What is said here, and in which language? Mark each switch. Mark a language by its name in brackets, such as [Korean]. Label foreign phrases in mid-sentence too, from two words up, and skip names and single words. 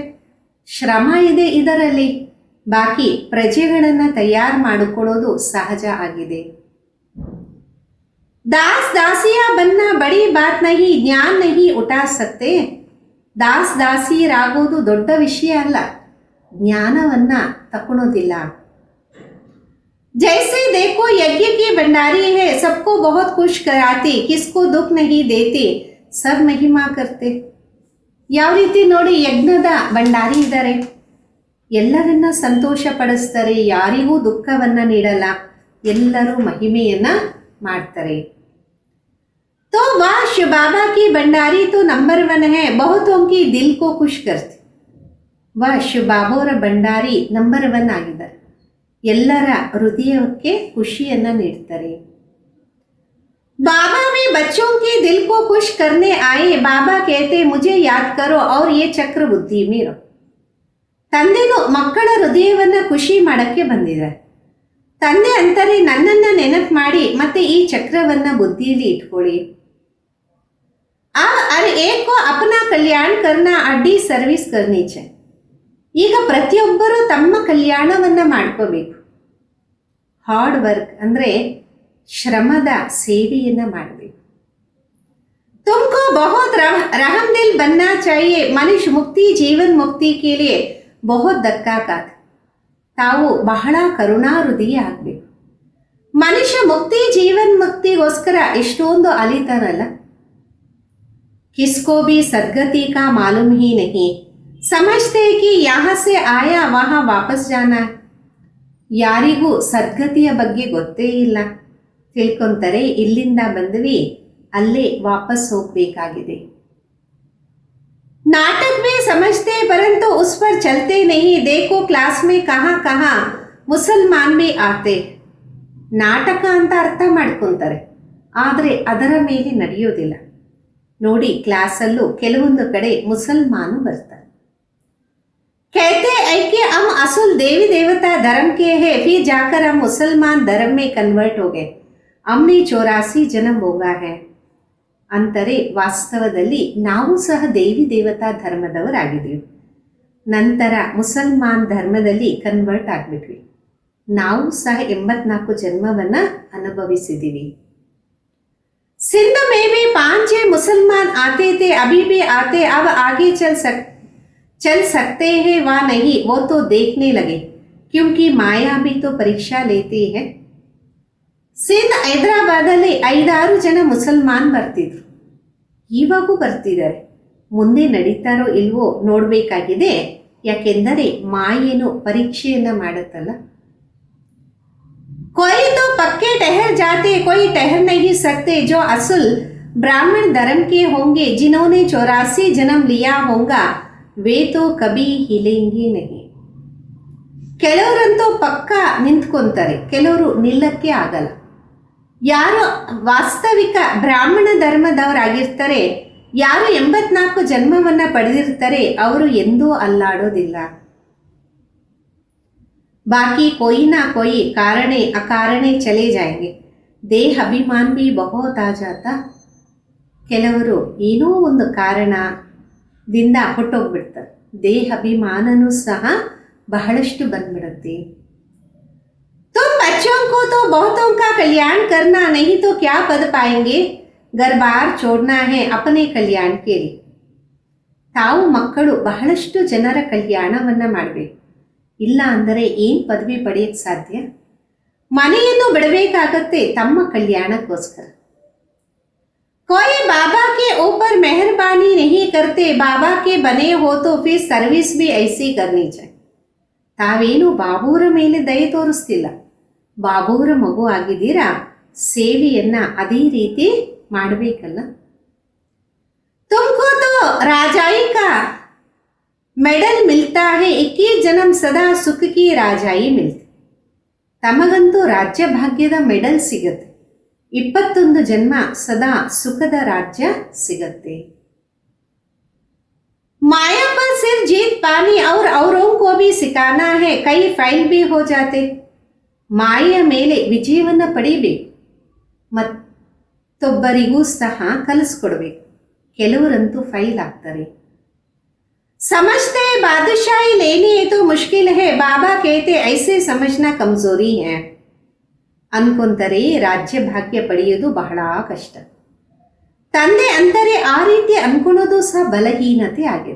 [Kannada] ಶ್ರಮ ಇದೆ ಇದರಲ್ಲಿ, ಬಾಕಿ ಪ್ರಜೆಗಳನ್ನ ತಯಾರು ಮಾಡಿಕೊಳ್ಳೋದು ಸಹಜ ಆಗಿದೆ. [Hindi] दास दासियाँ बनना बड़ी बात नहीं, ज्ञान नहीं उठा सकते. [Kannada] ದಾಸ್ ದಾಸಿಯರಾಗೋದು ದೊಡ್ಡ ವಿಷಯ ಅಲ್ಲ, ಜ್ಞಾನವನ್ನ ತಗೊಳೋದಿಲ್ಲ. [Hindi] जैसे देखो यज्ञ की भंडारी है, सबको बहुत खुश कराती, किसको दुख नहीं देती, सब महिमा करते. [Kannada] ಯಾವ ರೀತಿ ನೋಡಿ, ಯಜ್ಞದ ಭಂಡಾರಿ ಇದ್ದಾರೆ, ಎಲ್ಲರನ್ನ ಸಂತೋಷ ಪಡಿಸ್ತಾರೆ, ಯಾರಿಗೂ ದುಃಖವನ್ನ ನೀಡಲ್ಲ, ಎಲ್ಲರೂ ಮಹಿಮೆಯನ್ನ ಮಾಡ್ತಾರೆ. [Hindi] तो वह शिव बाबा की भंडारी तो नंबर 1 है, बहुतों की दिल को खुश करती. [Kannada] वह ಶಿವ ಬಾಬಾವರ ಭಂಡಾರಿ ನಂಬರ್ 1 ಆಗಿದ್ದಾರೆ, ಎಲ್ಲರ ಹೃದಯಕ್ಕೆ ಖುಷಿಯನ್ನ ನೀಡ್ತಾರೆ. [Hindi] बाबा भी बच्चों के दिल को खुश करने आए, बाबा कहते मुझे याद करो और ये चक्र बुद्धि में रहो. [Kannada] ತಂದೆನು ಮಕ್ಕಳ ಹೃದಯವನ್ನ ಖುಷಿ ಮಾಡಕ್ಕೆ ಬಂದಿದ್ದಾರೆ. ತಂದೆ ಅಂತಾರೆ ನನ್ನನ್ನ ನೆನಪು ಮಾಡಿ ಮತ್ತೆ ಈ ಚಕ್ರವನ್ನ ಬುದ್ಧಿಯಲ್ಲಿ ಇಟ್ಕೊಳ್ಳಿ. [Hindi] हर एक को अपना कल्याण करना, अड्डी सर्विस करनी चाहिए. [Kannada] ಈಗ ಪ್ರತಿಯೊಬ್ಬರು ತಮ್ಮ ಕಲ್ಯಾಣವನ್ನ ಮಾಡ್ಕೋಬೇಕು. [English] hard work [Kannada] ಅಂದ್ರೆ ಶ್ರಮದ ಸೇವೆಯನ್ನ ಮಾಡಬೇಕು. [Hindi] तुमको बहुत रहम दिल बनना चाहिए, मनुष्य मुक्ति जीवन मुक्ति के लिए बहुत धक्का खाते. [Kannada] ತಾವು ಬಹಳ ಕರುಣಾ ಹೃದಯ ಆಗಬೇಕು. ಮನುಷ್ಯ ಮುಕ್ತಿ ಜೀವನ್ ಮುಕ್ತಿಗೋಸ್ಕರ ಎಷ್ಟೊಂದು ಅಲಿತಾರಲ್ಲ. [Hindi] किसको भी सदगति का मालूम ही नहीं, समझते कि यहाँ से आया वहाँ वापस जाना. [Kannada] ಯಾರಿಗೂ ಸದ್ಗತಿಯ ಬಗ್ಗೆ ಗೊತ್ತೇ ಇಲ್ಲ. ತಿಳ್ಕೊಂತಾರೆ ಇಲ್ಲಿಂದ ಬಂದ್ವಿ, ಅಲ್ಲೇ ವಾಪಸ್ ಹೋಗಬೇಕಾಗಿದೆ. [Hindi] नाटक में समझते परंतु उस पर चलते नहीं. देखो क्लास में कहाँ कहाँ मुसलमान भी आते. [Kannada] ನಾಟಕ ಅಂತ ಅರ್ಥ ಮಾಡ್ಕೊಂತಾರೆ, ಆದರೆ ಅದರ ಮೇಲೆ ನಡೆಯೋದಿಲ್ಲ. ನೋಡಿ, ಕ್ಲಾಸಲ್ಲೂ ಕೆಲವೊಂದು ಕಡೆ ಮುಸಲ್ಮಾನು ಬರ್ತಾರೆ. [Hindi] कहते हैं कि हम असल देवी देवता धर्म के हैं, फिर जाकर हम मुसलमान धर्म में कन्वर्ट हो गए. हमने 84 जन्म होगा है [Kannada] ಅಂತಾರೆ. ವಾಸ್ತವದಲ್ಲಿ ನಾವು ಸಹ ದೇವಿ ದೇವತಾ ಧರ್ಮದವರಾಗಿದ್ದೀವಿ. ನಂತರ ಮುಸಲ್ಮಾನ್ ಧರ್ಮದಲ್ಲಿ ಕನ್ವರ್ಟ್ ಆಗಿಬಿಟ್ವಿ. ನಾವು ಸಹ 84 ಜನ್ಮವನ್ನು ಅನುಭವಿಸಿದ್ದೀವಿ. [Hindi] सिंध में भी 5-6 मुसलमान आते थे, अभी भी आते. अब आगे चल सकते हैं वा नहीं, वो तो देखने लगे, क्योंकि माया भी तो परीक्षा लेती है. [Kannada] ಸಿಂಧ್ ಹೈದರಾಬಾದಲ್ಲಿ 5-6 ಜನ ಮುಸಲ್ಮಾನ್ ಬರ್ತಿದ್ರು, ಇವಾಗೂ ಬರ್ತಿದ್ದಾರೆ. ಮುಂದೆ ನಡೀತಾರೋ ಇಲ್ವೋ ನೋಡಬೇಕಾಗಿದೆ, ಯಾಕೆಂದರೆ ಮಾಯೇನು ಪರೀಕ್ಷೆಯನ್ನು ಮಾಡುತ್ತಲ್ಲ. [Hindi] कोई तो पक्के ठहर जाते, कोई ठहर नहीं सकते. जो असल ब्राह्मण धर्म के होंगे, जिन्होंने 84 जन्म लिया होगा, वे तो कभी हिलेंगे नहीं. [Kannada] ಕೆಲವರಂತೂ ಪಕ್ಕ ನಿಂತ್ಕೊಂತಾರೆ, ಕೆಲವರು ನಿಲ್ಲಕ್ಕೆ ಆಗಲ್ಲ. ಯಾರು ವಾಸ್ತವಿಕ ಬ್ರಾಹ್ಮಣ ಧರ್ಮದವರಾಗಿರ್ತಾರೆ, ಯಾರು 84 ಜನ್ಮವನ್ನು ಪಡೆದಿರ್ತಾರೆ, ಅವರು ಎಂದೂ ಅಲ್ಲಾಡೋದಿಲ್ಲ. [Hindi] बाकी कोई ना कोई कारणे अकारणे चले जाएंगे. देह अभिमान भी बहुत आ जाता. [Kannada] ಕೆಲವರು ಏನೋ ಒಂದು ಕಾರಣದಿಂದ ಹೊಟ್ಟೋಗ್ಬಿಡ್ತಾರೆ, ದೇಹ ಅಭಿಮಾನನೂ ಸಹ ಬಹಳಷ್ಟು ಬಂದ್ಬಿಡುತ್ತೆ. [Hindi] तुम बच्चों को तो बहुतों का कल्याण करना, नहीं तो क्या पद पाएंगे. घर बार छोड़ना है अपने कल्याण के लिए. [Kannada] ತಾವು ಮಕ್ಕಳು ಬಹಳಷ್ಟು ಜನರ ಕಲ್ಯಾಣವನ್ನು ಮಾಡಬೇಕು, ಇಲ್ಲ ಅಂದರೆ ಏನು ಪದವಿ ಪಡೆಯಕ್ಕೆ ಸಾಧ್ಯ. ಮನೆಯನ್ನು ಬಿಡಬೇಕಾಗತ್ತೆ ತಮ್ಮ ಕಲ್ಯಾಣಕ್ಕೋಸ್ಕರ. [Hindi] कोई बाबा के ऊपर मेहरबानी नहीं करते. बाबा के बने हो तो फिर सर्विस भी ऐसी करनी चाहिए. [Kannada] ತಾವೇನು ಬಾಬೂರ ಮೇಲೆ ದಯೆ ತೋರಿಸ್ತಿಲ್ಲ, ಬಾಬೂರ ಮಗು ಆಗಿದ್ದೀರಾ, ಸೇವೆಯನ್ನ ಅದೇ ರೀತಿ ಮಾಡಬೇಕಲ್ಲ. [Hindi] तुमको तो राजाई का मेडल मिलता है, 21 जन्म सदा सुख की राजाई मिलती. [Kannada] ತಮಗಂತೂ ರಾಜ್ಯ ಭಾಗ್ಯದ ಮೆಡಲ್ ಸಿಗತ್ತೆ, 21 ಜನ್ಮ ಸದಾ ಸುಖದ ರಾಜ್ಯ ಸಿಗತ್ತೆ. [Hindi] माया पर सिर्फ जीत पानी और औरों को भी सिखाना है, कई फाइल भी हो जाते. [Kannada] ಮಾಯೆಯ ಮೇಲೆ ವಿಜಯವನ್ನು ಪಡೆಯಬೇಕು, ಮತ್ತೊಬ್ಬರಿಗೂ ಸಹ ಕಲಿಸ್ಕೊಡ್ಬೇಕು. ಕೆಲವರಂತೂ ಫೈಲ್ ಆಗ್ತಾರೆ. [Hindi] समझते बादशाही लेनी है तो मुश्किल है, बाबा कहते ऐसे समझना कमजोरी है. [Kannada] ಅನ್ಕೊಂತಾರೆ ರಾಜ್ಯ ಭಾಗ್ಯ ಪಡೆಯೋದು ಬಹಳ ಕಷ್ಟ. ತಂದೆ ಅಂತಾರೆ ಆ ರೀತಿ ಅನ್ಕೊಳ್ಳೋದು ಸಹ ಬಲಹೀನತೆ ಆಗಿದೆ.